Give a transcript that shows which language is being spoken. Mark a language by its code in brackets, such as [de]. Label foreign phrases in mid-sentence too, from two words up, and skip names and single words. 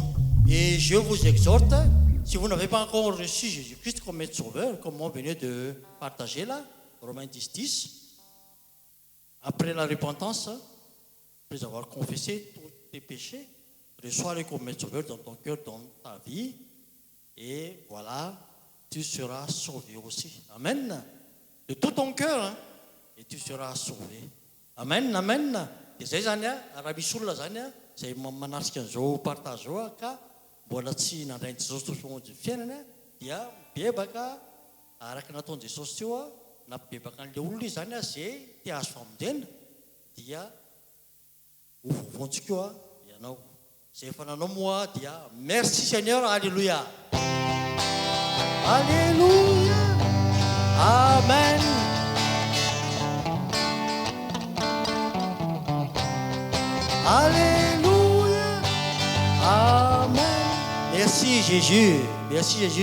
[fr] Et je vous exhorte, si vous n'avez pas encore reçu Jésus-Christ comme maître sauveur, comme on venait de partager là, Romains 10, 10, après la repentance, après avoir confessé tous tes péchés, reçois-le comme maître sauveur dans ton cœur, dans ta vie, et voilà, tu seras sauvé aussi. Amen. De tout ton cœur, hein, et tu seras sauvé. Amen, amen. [mg] Dia zay zany raha misy olona zany zay manasika an'izao partage zao ka mbola tsy nandrainy Jesosy tompony fiainana dia mibebaka araka nataon'i Jesosy teo na mibebaka an'ilay olona izy zany zay tia azo famondena dia ovovontsika eo ianao. Zay efa nanao moa dia [fr] merci Seigneur, alléluia. Alléluia. Amen. Alléluia. Amen. Merci Jésus. Merci Jésus.